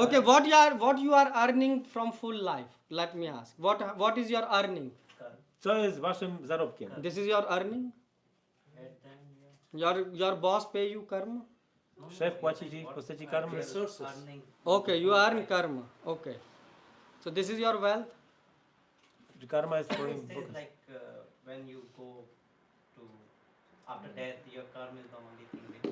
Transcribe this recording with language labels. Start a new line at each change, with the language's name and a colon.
English: Okay, what you are earning from full life? Let me ask. What is your earning?
Polish: Co jest waszym zarobkiem?
English: This is your earning? Your boss pay you karma?
Polish: Szef płaci ci w postaci karmy?
English: Okay, you earn karma. Okay. So this is your wealth?
Polish: Czy karma jest twoim bogactwem?
English: Like when you go to after death your karma is the only thing that